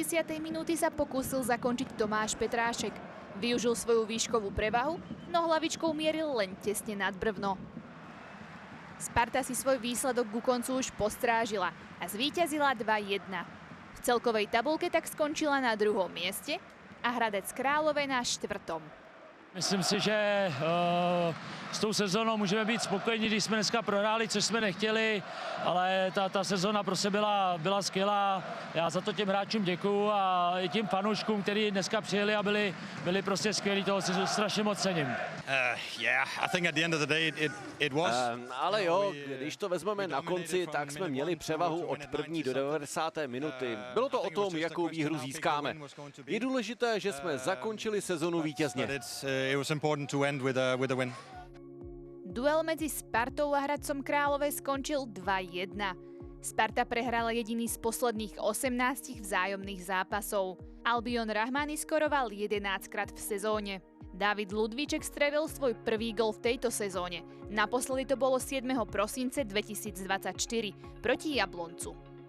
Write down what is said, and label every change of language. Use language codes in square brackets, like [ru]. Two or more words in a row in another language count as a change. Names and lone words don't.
[sk] minúty sa pokúsil zakončiť Tomáš Petrášek. Využil svoju výškovú prevahu, no hlavičkou mieril len tesne nad brvno. Sparta si svoj výsledok ku koncu už postrážila a zvíťazila 2-1. V celkovej tabulke tak skončila na 2. mieste a Hradec Králové na 4. [cs] Myslím si, že s tou sezónou můžeme být spokojení, když jsme dneska prohráli, což jsme nechtěli, ale ta sezóna prostě byla skvělá. Já za to těm hráčům děkuju a i těm fanouškům, kteří dneska přijeli a byli prostě skvělí, toho si strašně moc cením. Ale jo, když to vezmeme na konci, tak jsme měli převahu od první do 90. minuty. Bylo to o tom, jakou výhru získáme. Je důležité, že jsme zakončili sezonu vítězně. [sk] Duel medzi Spartou a Hradcom Králové skončil 2-1. Sparta prehrala jediný z posledných 18 vzájomných zápasov. Albion Rahmani skoroval 11-krát v sezóne. Dávid Ludvíček strelil svoj prvý gól v tejto sezóne. Naposledy to bolo 7. [cs] prosince 2024 proti Jabloncu.